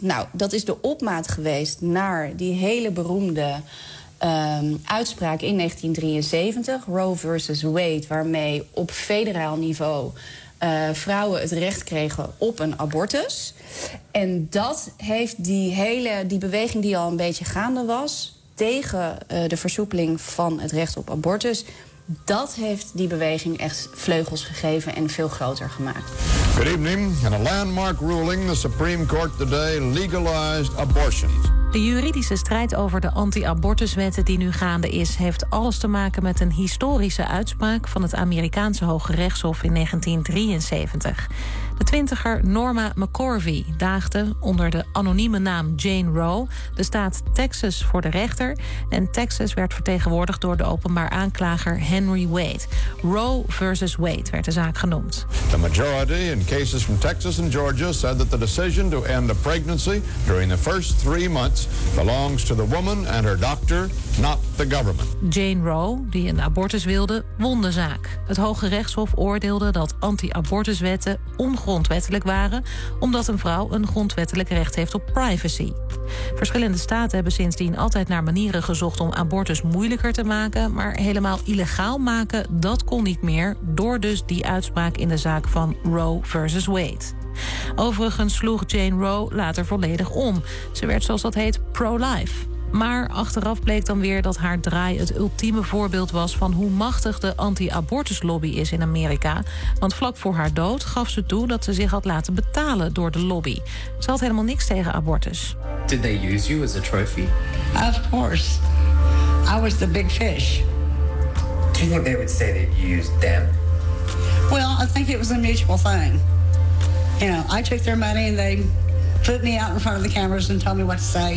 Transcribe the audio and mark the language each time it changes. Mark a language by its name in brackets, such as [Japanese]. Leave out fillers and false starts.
[Dutch] Nou, dat is de opmaat geweest naar die hele beroemde uitspraak in 1973, Roe versus Wade, waarmee op federaal niveau vrouwen het recht kregen op een abortus. En dat heeft die hele die beweging die al een beetje gaande was tegen de versoepeling van het recht op abortus, dat heeft die beweging echt vleugels gegeven en veel groter gemaakt. [English] Good evening. In a landmark ruling, the Supreme Court today legalized abortions. [Dutch] De juridische strijd over de anti-abortuswetten die nu gaande is, heeft alles te maken met een historische uitspraak van het Amerikaanse Hoge Rechtshof in 1973. De twintiger Norma McCorvey daagde onder de anonieme naam Jane Roe de staat Texas voor de rechter. En Texas werd vertegenwoordigd door de openbaar aanklager Henry Wade. Roe versus Wade werd de zaak genoemd. [English] The majority in cases from Texas and Georgia said that the decision to end a pregnancy during the first three months belongs to the woman and her doctor, not the government. [Dutch] Jane Roe, die een abortus wilde, won de zaak. Het Hoge Rechtshof oordeelde dat anti-abortuswetten ongrondwettelijk waren, omdat een vrouw een grondwettelijk recht heeft op privacy. Verschillende staten hebben sindsdien altijd naar manieren gezocht om abortus moeilijker te maken, maar helemaal illegaal maken, dat kon niet meer, door dus die uitspraak in de zaak van Roe versus Wade. Overigens sloeg Jane Roe later volledig om. Ze werd, zoals dat heet, pro-life. Maar achteraf bleek dan weer dat haar draai het ultieme voorbeeld was van hoe machtig de anti-abortuslobby is in Amerika. Want vlak voor haar dood gaf ze toe dat ze zich had laten betalen door de lobby. Ze had helemaal niks tegen abortus. [English] Did they use you as a trophy? Of course. I was the big fish. Do you think they would say they used them? Well, I think it was a mutual thing. You know, I took their money and they put me out in front of the cameras and told me what to say.